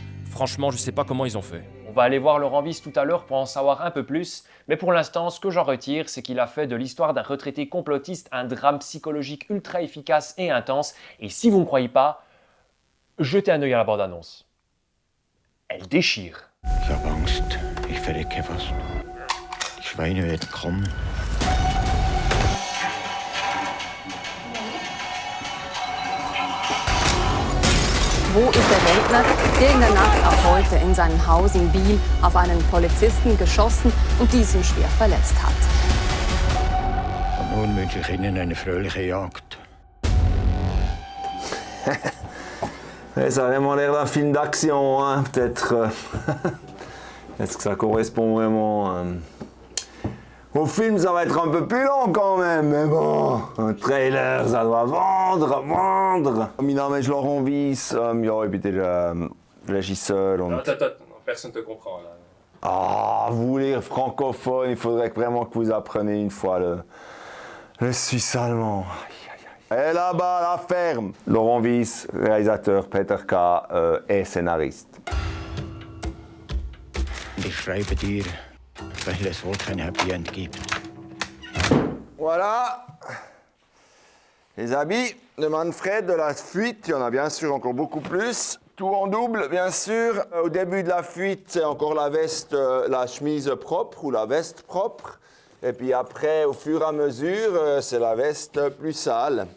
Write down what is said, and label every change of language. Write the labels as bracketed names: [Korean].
[French] Franchement, je sais pas comment ils ont fait. On va aller voir Laurent Wyss tout à l'heure pour en savoir un peu plus, mais pour l'instant, ce que j'en retire, c'est qu'il a fait de l'histoire d'un retraité complotiste un drame psychologique ultra efficace et intense, et si vous ne me croyez pas, jetez un œil à la bande-annonce. Elle déchire. [German] Ich habe Angst, ich verrecke fast. Die Schweine werden kommen. Wo ist der Rentner, der in der Nacht auf heute in seinem Haus in Biel auf einen Polizisten geschossen und diesen schwer verletzt hat? Und nun wünsche ich Ihnen eine fröhliche Jagd. [French] Ça a vraiment l'air d'un film d'action, hein, peut-être. Est-ce que ça correspond vraiment au film? Ça va être un peu plus long quand même, mais bon, un trailer, ça doit vendre. [German] Mein Name ist Laurent Wyss, ja, ich bin der Regisseur. Und... [French] Attends, personne te comprend là. Ah, vous les francophones, il faudrait vraiment que vous appreniez une fois le suisse allemand. Et là-bas, la ferme. Laurent Wyss, réalisateur, Peter K. Et scénariste. [German] Ich schreibe dir, weil es wohl kein Happy End gibt. [French] Voilà. Les habits de Manfred de la fuite, il y en a bien sûr encore beaucoup plus. Tout en double, bien sûr. Au début de la fuite, c'est encore la veste, la chemise propre ou la veste propre. Et puis après, au fur et à mesure, c'est la veste plus sale.